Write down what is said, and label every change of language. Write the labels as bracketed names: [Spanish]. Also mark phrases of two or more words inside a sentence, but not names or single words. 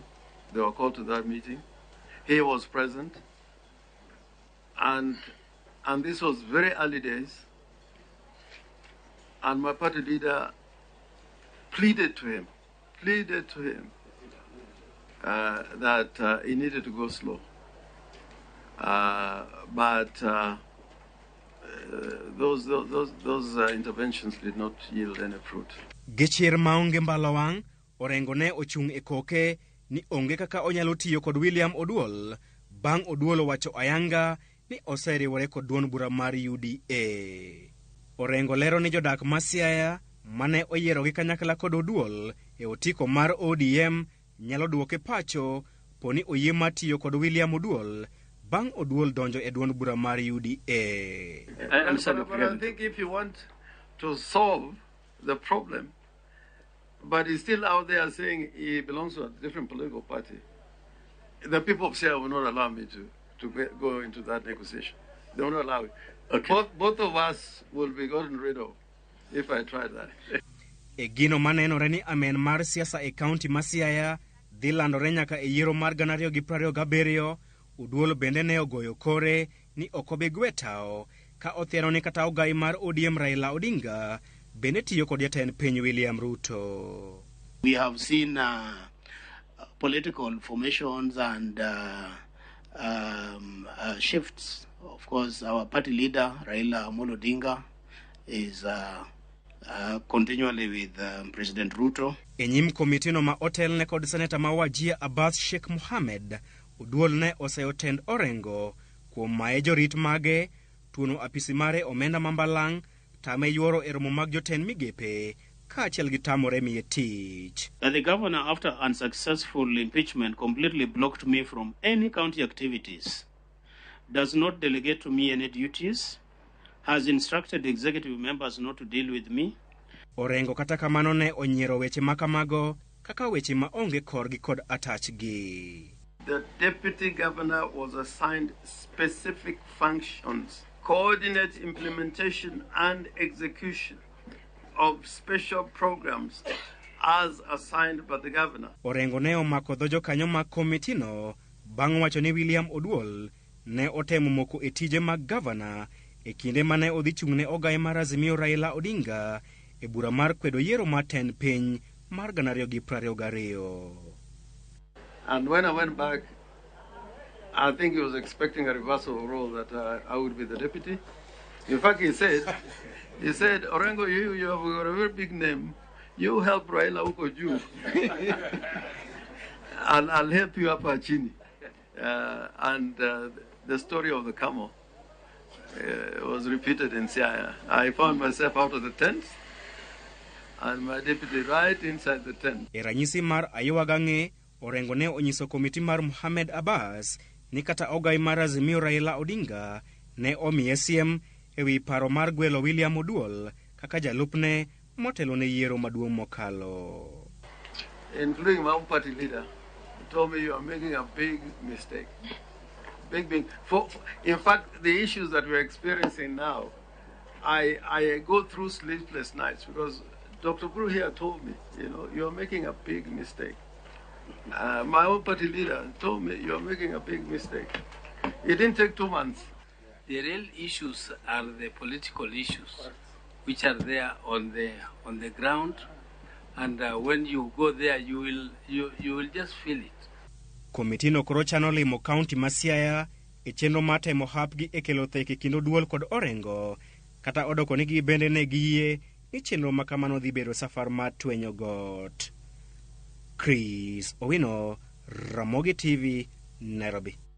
[English] They were called to that meeting. He was present, and this was very early days, and my party leader pleaded to him that he needed to go slow. But those interventions did not yield any fruit. [Luo (Kenya and Tanzania)] Gechier maonge mbalowang' Orengo ne ochung' e koke ni onge kaka onyalo tiyo kod William Oduol bang' Oduol wacho ayanga ni oseriwore kod duond bura mar UDA. Orengo lero ni jodak ma Siaya mane oyiero gi kanyakla kod Oduol e otiko mar ODM nyalo duoke pacho poni oyie matiyo kod William Oduol bang' Oduol donjo e duond bura mar UDA. [English] But I think if you want to solve the problem, but he's still out there saying he belongs to a different political party, the people of Siaya will not allow me to go into that negotiation. They will not allow it. Okay. Both of us will be gotten rid of if I try that. [Luo (Kenya and Tanzania)] E gino manenore ni amen mar siasa e kaunti ma Siaya dhi landore nyaka e yiero mar 2027, Oduol bende ne ogoyo kore ni ok obi gwe tao ka othiero ni kata ogai mar ODM Raila Odinga bende tiyo kod jatend piny William Ruto. [English] We have seen political formations and shifts. Of course, our party leader, Raila Amolo Odinga, is continually with President Ruto. [Luo (Kenya and Tanzania)] E nyim komitino ma otel ne kod seneta ma Wajir Abbas Sheikh Mohamed, Oduol ne oseo tend Orengo kuom mae jorit mage, tuono apisi mare omenda mambalang', tame yuoro e romo mag jotend migepe, kaachiel gi tamore miye tich. [English] The governor, after unsuccessful impeachment, completely blocked me from any county activities, does not delegate to me any duties, has instructed executive members not to deal with me. [Luo (Kenya and Tanzania)] Orengo kata kamano ne onyiero weche makamago kaka weche ma onge korgi kod atachgi. [English] The deputy governor was assigned specific functions, coordinate implementation and execution of special programs as assigned by the governor. [Luo (Kenya and Tanzania)] Orengo ne omako dho jokanyo mag komitino bang' wacho ni William Oduol ne otemo moko e tije mag gavana e kinde mane odhi chung'ne ogai mar Azimio Raila Odinga e bura mar kwedo yiero mar tend piny mar 2022. [English] And when I went back, I think he was expecting a reversal of role that I would be the deputy. In fact, he said, Orengo, you have got a very big name. You help Raila Ukoju. And I'll help you up Chini. And the story of the camel was repeated in Siaya. I found myself out of the tent and my deputy right inside the tent. [Luo (Kenya and Tanzania)] E ranyisi mar Ayowagange, Orengo ne onyiso komiti mar Mohamed Abbas ni kata ogai mar Azimio Raila Odinga ne omiye siem ewi paro mar gwelo William Oduol kaka jalupne motelo ne yiero maduong' mokalo. [English] Including my own party leader, he told me you are making a big mistake. Big. In fact, the issues that we're experiencing now, I go through sleepless nights because Dr. Guru here told me, you're making a big mistake. My own party leader told me, you're making a big mistake. It didn't take 2 months. The real issues are the political issues, which are there on the ground, and when you go there, you will just feel it. [Luo (Kenya and Tanzania)] Komitino koro chano limo kaunti ma Siaya e chenro mar temo hapgi e kelo theke kind Oduol kod Orengo, kata odoko nigi bende ne giyie ni chenro makamano dhi bedo safar mar twenyo got. Chris Owino, Ramogi TV, Nairobi.